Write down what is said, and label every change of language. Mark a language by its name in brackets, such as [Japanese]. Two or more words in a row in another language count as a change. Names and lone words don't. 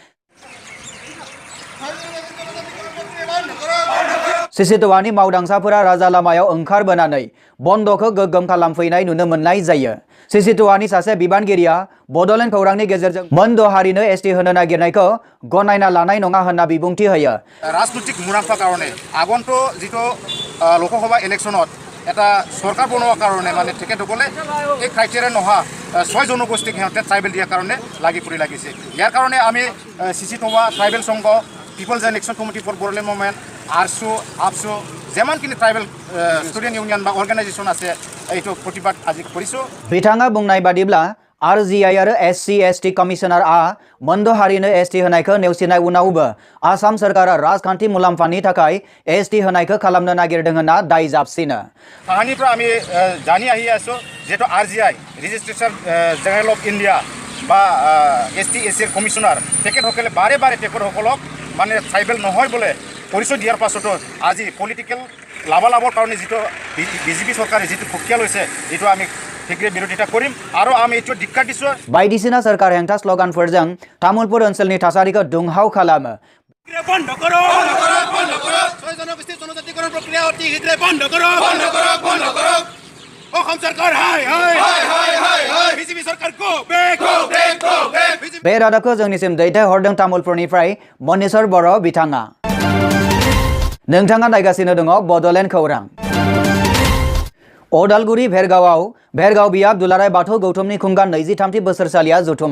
[Bodo] सिसिटवानि मावदांसाफोरा राजा लामायाव ओंखारबोनानै बन्दखौ गोग्गोम खालामफैनाय नुनो मोननाय जायो। सिसिटवानि सासे बिबानगिरिया बडलेण्ड खौरांनि गेजेरजों मोनद' हारिनो एसटि होनो नागिरनायखौ गनायना लानाय नङा होनना बिबुंथि होयो। राजनैतिक मुलाम्फा [Assamese] कारणे আগন্ত जिটো লোকসভা ইলেকশনত এটা সরকার বনোৱাৰ কাৰণে মানে তেখেতসকলে এই ক্ৰাইটেৰিয়া নহা 6 জনগোষ্ঠীক সিহঁতে ট্ৰাইবেল দিয়াৰ কাৰণে লাগি ফুৰি লাগিছে। ইয়াৰ কাৰণে আমি সিচিটৱা ট্ৰাইবেল সংঘ পিপলছ এণ্ড একশ্যন কমিটি ফৰ বড়োলেণ্ড মুভমেণ্ট আৰসু আপসু যেমানখিনি [English] tribal student union [Assamese] বা অৰ্গেনাইজেশ্যন আছে এইটো প্ৰতিবাদ আজি কৰিছোঁ। [Bodo] बिथाङा बुंनाय बादिब्ला RGI आरो SC/ST कमिशनारआ मोनद' हारिनो एसटि होनायखौ नेवसिनाय उनावबो आसाम सरकारा राजखान्थि मुलाम्फानि थाखाय एसटि होनायखौ खालामनो नागिरदों होनना दाय जाबसिनो। [Assamese] কাহিনীৰ আমি জানি আহি আছোঁ যেটো RGI ৰেজিষ্ট্ৰেশ্যন জেনেৰেল অফ ইণ্ডিয়া বা ST/SC কমিশনাৰ তেখেতসকলে বাৰে বাৰে তেখেতসকলক মানে ট্ৰাইবেল নহয় বোলে পৰিচয় দিয়াৰ পাছতো আজি পলিটিকেল লাভালাভৰ কাৰণে যিটো বিজেপি চৰকাৰে যিটো প্ৰক্ৰিয়া লৈছে এইটো আমি শীঘ্ৰে বিৰোধিতা কৰিম আৰু আমি এইটো ধিক্কাৰ দিছোঁ। [Bodo] बायदिसिना सरकार हेंथा स्लोगानफोरजों तामुलपुर ओनसोलनि थासारिखौ दुंहाव खालामो। [Assamese] বন্ধ করো বন্ধ করো বন্ধ করো 6 জনগোষ্ঠী জনজাতিকরণ প্রক্রিয়া অতি শীঘ্ৰে বন্ধ করো বন্ধ করো বন্ধ করো অসম সরকার হাই হাই হাই হাই হাই হাই বিজেপি সরকার [English] go back go back go back [Bodo] बे रादाबखौ जोंनिसिम दैथायहरदों तामुलपुरनिफ्राय मनेश्वर बर' बिथाङा। नोंथाङा नायगासिनो दङ बडलेण्ड खौरां। अदालगुरि भेरगाव बियाब दुलाराय बाथौ गौतमनि खुंगा 23थि बोसोरसालिया जथुमा।